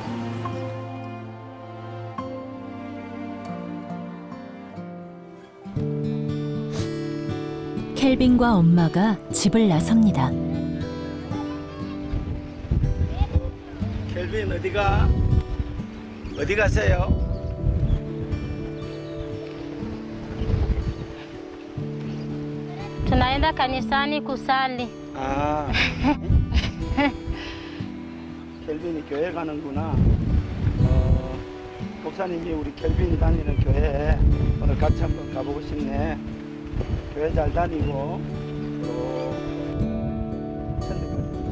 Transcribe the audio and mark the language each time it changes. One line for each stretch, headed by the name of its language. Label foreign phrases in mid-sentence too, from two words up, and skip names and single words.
Korean: 켈빈과 엄마가 집을 나섭니다. 켈빈 어디가? 어디 가세요?
Swahili: Tunaenda kanisani kusali.
Korean: 아. 켈빈이 교회 가는구나. 목사님이 우리 켈빈이 다니는 교회에 오늘 같이 한번 가보고 싶네. 교회 잘 다니고 또 천국까지.